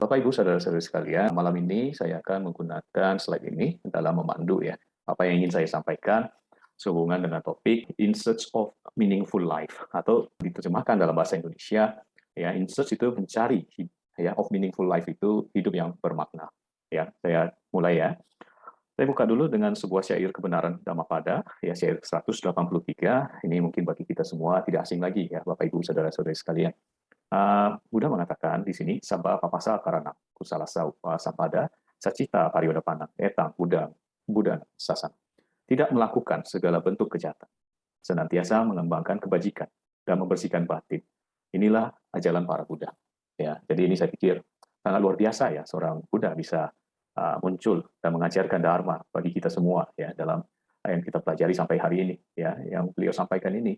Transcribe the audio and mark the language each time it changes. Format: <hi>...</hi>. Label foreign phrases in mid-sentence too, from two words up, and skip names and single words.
<id>Bapak, Ibu, saudara-saudari sekalian, malam ini saya akan menggunakan slide ini dalam memandu ya, apa yang ingin saya sampaikan sehubungan dengan topik In Search of Meaningful Life, atau diterjemahkan dalam bahasa Indonesia, ya,</id> <en>in search</en> <id>itu mencari, ya,</id> <en>of meaningful life</en> <id>itu hidup yang bermakna. Ya, saya mulai ya. Saya buka dulu dengan sebuah syair kebenaran Dhammapada, ya, syair 183. Ini mungkin bagi kita semua tidak asing lagi ya, Bapak Ibu saudara-saudari sekalian. Buddha mengatakan di sini,</id> <pi>sabba papasa karana kusala sapada sacita pariyodapana etang udang budan sasan.</pi> <id>Tidak melakukan segala bentuk kejahatan, senantiasa mengembangkan kebajikan dan membersihkan batin. Inilah ajaran para Buddha. Ya, jadi ini saya pikir sangat luar biasa ya, seorang Buddha bisa muncul dan mengajarkan dharma bagi kita semua ya, dalam yang kita pelajari sampai hari ini ya, yang beliau sampaikan ini.</id>